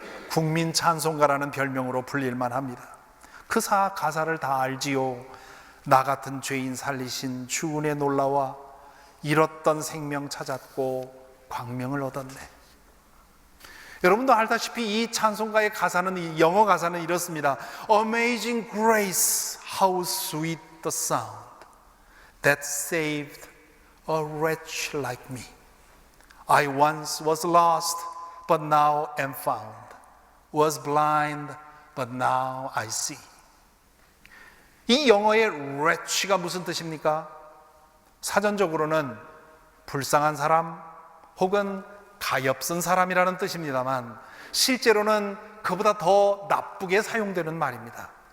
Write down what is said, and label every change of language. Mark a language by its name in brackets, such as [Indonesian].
[Korean] 국민 찬송가라는 별명으로 불릴만 합니다. 그 가사를 다 알지요. 나 같은 죄인 살리신 주 은혜 놀라와 잃었던 생명 찾았고 광명을 얻었네. 여러분도 알다시피 이 찬송가의 가사는, 이 영어 가사는 이렇습니다. [English] Amazing grace, how sweet the sound that saved a wretch like me. I once was lost, but now am found. Was blind, but now I see. [Korean] 이 영어의 wretch가 무슨 뜻입니까? 사전적으로는 불쌍한 사람 혹은 가엾은 사람이라는 뜻입니다만 실제로는 그보다 더 나쁘게 사용되는 말입니다.